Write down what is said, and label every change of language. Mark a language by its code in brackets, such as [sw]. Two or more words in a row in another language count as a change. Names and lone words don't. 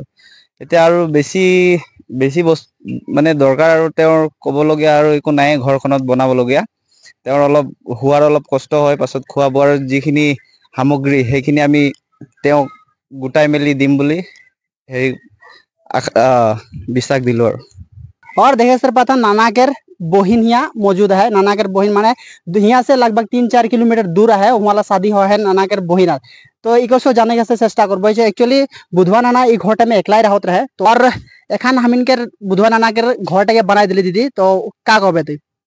[as] এতিয়া আৰু বেছি বস্তু মানে দৰকাৰ, আৰু তেওঁৰ ক'বলগীয়া আৰু একো নাই ঘৰখনত বনাবলগীয়া। তেওঁৰ শোৱাৰ অলপ কষ্ট হয়, পাছত খোৱা বোৱাৰ যিখিনি সামগ্ৰী সেইখিনি আমি তেওঁক গোটাই মেলি দিম বুলি হেৰি বিশ্বাস দিলোঁ আৰু। [hi] और देखिए सर पता नाना के बहिन यहाँ मौजूद है। नाना के बहिन माने यहाँ से लगभग 3-4 किलोमीटर दूर है, वहाँ शादी हुआ है नाना के बहिन। [sck] तो इको जाने के चेष्टा करब। एक्चुअली बुधवा नाना ई घरटा में एकलाई रहत रहे, तो और एखान हमिन के बुधवा नाना के घरटा बनाई दिली दीदी, तो का कहबे तू?